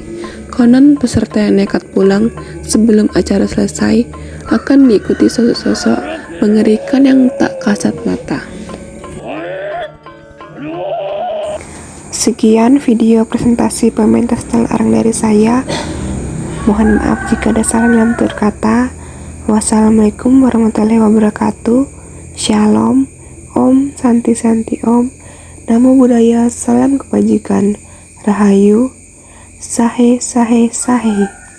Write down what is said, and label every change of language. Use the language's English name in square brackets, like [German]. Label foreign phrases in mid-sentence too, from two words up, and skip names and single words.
[Indonesian] Konon peserta yang nekat pulang sebelum acara selesai akan diikuti sosok-sosok mengerikan yang tak kasat mata. Sekian video presentasi pementas calon arang dari saya. Mohon maaf jika ada salah dalam tutur kata. [Arabic] والسلام عليكم ورحمة الله وبركاته. [Indonesian] Shalom, Om, Santi Santi Om. [Pali] Namo Buddhaya, [Indonesian] salam kebajikan. Rahayu, sahe sahe sahe.